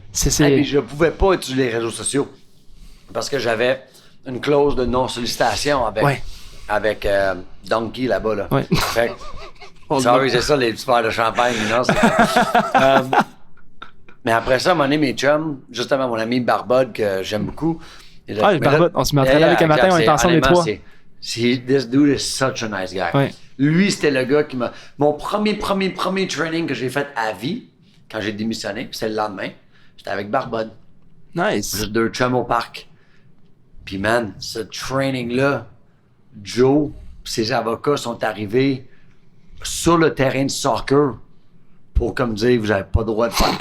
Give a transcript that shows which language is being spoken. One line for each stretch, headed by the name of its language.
French: Puis je pouvais pas utiliser les réseaux sociaux parce que j'avais une clause de non-sollicitation avec Donkey là-bas. Là. Ouais. Fait que, sorry, c'est ça, les petits verres de champagne. Non, mais après ça, à un moment donné, mes chums, justement, mon ami Barbode, que j'aime beaucoup. Barbode, on se met entraîné avec un matin, on est ensemble les trois.
English: This dude is such a nice guy.
French: Ouais. Lui, c'était le gars qui m'a... Mon premier training que j'ai fait à vie, quand j'ai démissionné, c'était le lendemain, j'étais avec Barbode.
English: Nice.
French: Juste 2 chums au parc. Puis man, ce training-là, Joe, ses avocats sont arrivés sur le terrain de soccer pour comme dire, vous avez pas le droit de faire...